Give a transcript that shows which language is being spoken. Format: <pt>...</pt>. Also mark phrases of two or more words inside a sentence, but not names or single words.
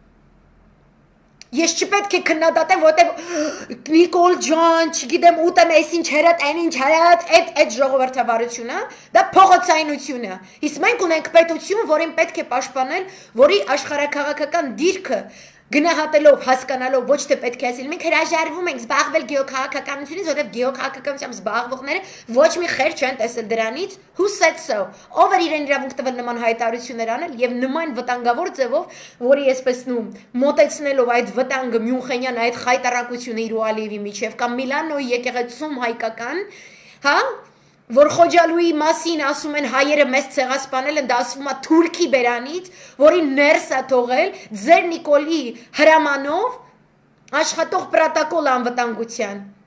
<hy>Ես չպետք է քննադատեմ, որտեղ Նիկոլ ջան, չգիտեմ, ուտեմ այսինչ հերատ, այնինչ հերատ, այդ ժողովրդավարությունը, դա փողոցայնություն է։ Իսկ մենք ունենք պետություն, որին պետք է պաշտպանել, որի աշխարհաքաղաքական դիրքը գնահատելով, հասկանալով, ոչ թե պետք է ասել, մենք հրաժարվում ենք զբաղվել գեոքաղաքականությունից, որտեղ գեոքաղաքականությամբ զբաղվողները ոչ մի խեր չեն տեսել դրանից,</hy> <en>who said so,</en> <hy>ով էր իրեն իրավունք տվել նման հայտարարություններ անել եւ նման վտանգավոր ձևով, որի այսպես նույն մոտեցնելով այդ վտանգը Մյունխենյան այդ խայտարակությունը իր ու Ալիևի միջև կամ Միլանոյի եկեղեցում հայկական, հա որ Խոջալուի մասին ասում են հայերը մեզ ցեղասպանել են, դա ասվում է Թուրքի բերանից, որին ներս է թողել ձեր Նիկոլի հրամանով աշխատող պրոտոկոլ անվտանգության։</hy>